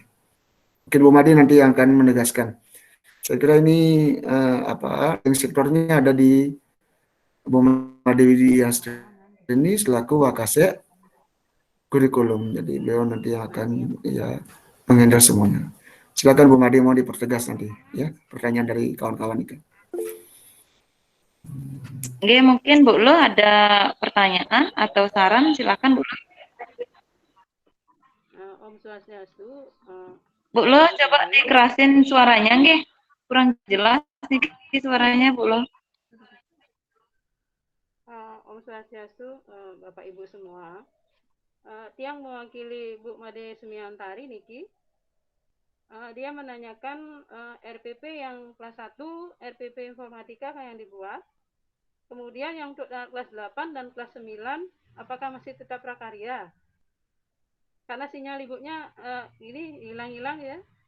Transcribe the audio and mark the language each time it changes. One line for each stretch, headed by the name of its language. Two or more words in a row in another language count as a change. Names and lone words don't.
Indonesian: Mungkin Bu Made nanti yang akan menegaskan. Saya kira ini yang sektornya ada di Bu Made Widya ini selaku Wakasek kurikulum. Jadi beliau nanti akan ya menghandle semuanya. Silakan Bu Made, mau dipertegas nanti ya pertanyaan dari kawan-kawan itu. Oke, mungkin Bu Lo ada pertanyaan atau saran, silakan Bu Lo.
Balinese: Om Swastiastu.
Indonesian: Bu Lo coba dikerasin suaranya nggih. Kurang jelas nih suaranya Bu Lo.
Balinese: Om Swastiastu,
Indonesian: Bapak Ibu semua. Tiang mewakili Bu Made Sumiantari niki. Dia menanyakan RPP yang kelas 1, RPP informatika kayak yang dibuat. Kemudian yang untuk kelas 8 dan kelas 9, apakah masih tetap prakarya? Karena sinyal ibunya ini hilang-hilang ya.